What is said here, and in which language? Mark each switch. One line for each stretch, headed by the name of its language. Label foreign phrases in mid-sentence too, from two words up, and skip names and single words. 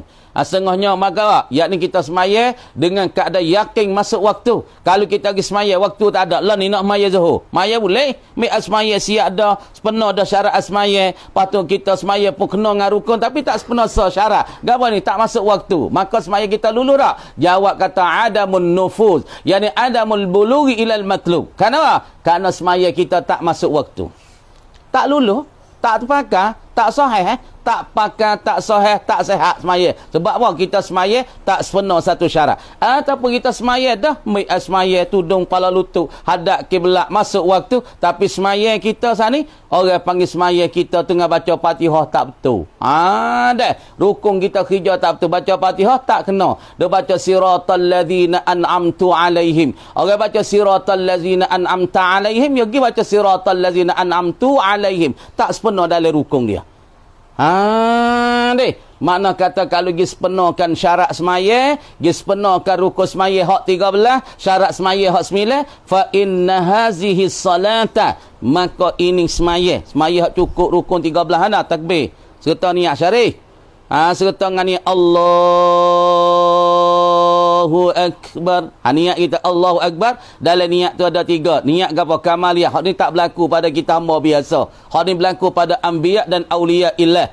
Malay: Setengahnya maka yakni kita semaya dengan keadaan yakin masuk waktu. Kalau kita pergi semaya waktu tak ada, lah ni nak semaya Zuhur. Maya boleh. Mik semaya siap dah, sepenuh dah syarat semaya. Patut kita semaya pun kena dengan rukun tapi tak sepenuh syarat. Gapo ni tak masuk waktu. Maka semaya kita lulu tak? Jawab kata
Arabic: عدم النفوذ. يعني عدم البلوغ إلى المطلوب.
Malay: Kenapa? Karena semaya kita tak masuk waktu. Tak lulu, tak terpakai, tak sahih, tak pakai, tak sahih, tak sehat semaya. Sebab apa? Kita semaya tak sepenuh satu syarat. Ataupun kita semaya dah, semaya tudung kepala lutut, hadap kiblat, masuk waktu, tapi semaya kita sana ni, orang panggil semaya kita tengah baca Fatihah tak betul. Dah. Rukun kita kerja tak betul, baca Fatihah tak kena. Dia baca
Arabic: صراط الذين أنعمتُ عليهم.
Malay: Orang baca
Arabic: صراط الذين أنعمتَ عليهم,
Malay: dia pergi baca
Arabic: صراط الذين أنعمتُ عليهم.
Malay: Tak sepenuh dalam rukun dia. Deh. Makna kata kalau pergi sepenuhkan syarat semaya, pergi sepenuhkan rukun semaya hak 13, syarat semaya hak 9,
Arabic: فإن هذه صلاة,
Malay: maka ini semaya hak cukup rukun 13 anda takbir serta niat syarih. Serta dengan niat
Arabic: الله أكبر.
Malay: Niat kita
Arabic: الله أكبر,
Malay: dalam niat tu ada 3. Niat apa? Kamaliyah. Hak ni tak berlaku pada kita hamba biasa. Hak ni berlaku pada anbiya dan
Arabic: أولياء الله.